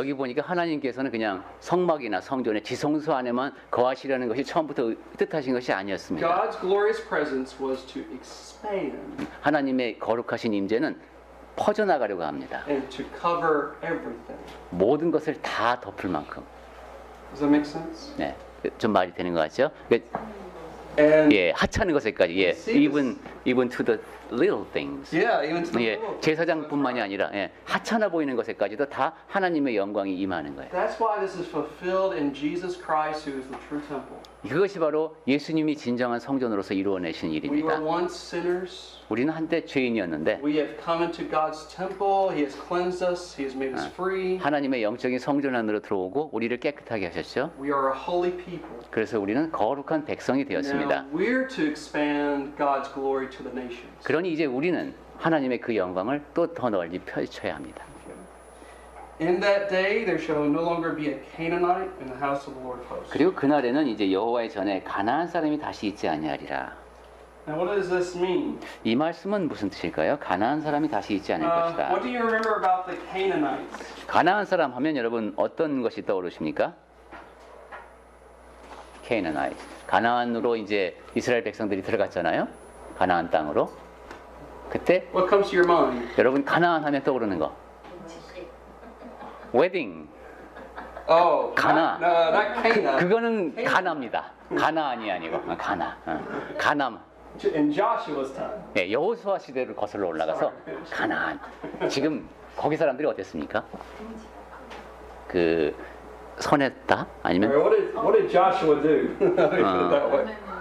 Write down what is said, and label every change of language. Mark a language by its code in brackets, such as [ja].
[ko] 여기 보니까 하나님께서는 그냥 성막이나 성전의 지성소 안에만 거하시려는 것이 처음부터 뜻하신 것이 아니었습니다. [en] God's glorious presence was to expand [ko] 하나님의 거룩하신 임재는 퍼져나가려고 합니다. [en] and to cover everything. [ko] 모든 것을 다 덮을 만큼. [en] Does that make sense? [ko] 네, 좀 말이 되는 것 같죠? [en] And [ko] 예, 하찮은 것에까지, 예, [en] even to the little things. yeah, even to the [ko] 예, [en] little. [ko] 제사장뿐만이 아니라 예, 하찮아 보이는 것에까지도 다 하나님의 영광이 임하는 거예요. [en] That's why this is fulfilled in Jesus Christ, who is the true temple. [ko] 그것이 바로 예수님이 진정한 성전으로서 이루어내신 [en] We were [ko] 일입니다. [en] once sinners. [ko] 우리는 한때 죄인이었는데 [en] We have come into God's temple. He has cleansed us. He has made us free. [ko] 하나님의 영적인 성전 안으로 들어오고 우리를 깨끗하게 하셨죠. [en] We are a holy people. [ko] 그래서 우리는 거룩한 백성이 되었습니다. [en] Now we're to expand God's glory to the nations. [ko] 그러니 이제 우리는 하나님의 그 영광을 또 더 널리 펼쳐야 합니다. [en] In that day there shall no longer be a Canaanite in the house of the Lord of hosts. [ko] 그리고 그날에는 이제 여호와의 전에 가나안 사람이 다시 있지 아니하리라. [en] Now what does this mean? [ko] 이 말씀은 무슨 뜻일까요? 가나안 사람이 다시 있지 않을 [en] What [ko] 것이다. [en] do you remember about the Canaanites? [ko] 가나안 사람 하면 여러분 어떤 것이 떠오르십니까? 케이나나이. 가나안으로 이제 이스라엘 백성들이 들어갔잖아요. 가나안 땅으로. 그때 [en] What comes to your mind? [ko] 여러분 가나안 하면 떠오르는 거. [en] 웨딩. Oh, Cana. not Cana. [ko] 그거는 가나입니다. 가나안이 아니고 가나. 가남. [en] In Joshua's time. [ko] 예, 여호수아 시대를 거슬러 올라가서 가나안. 지금 거기 사람들이 어땠습니까? 그 선했다? 아니면 [en] What did Joshua do? Let me put it that way.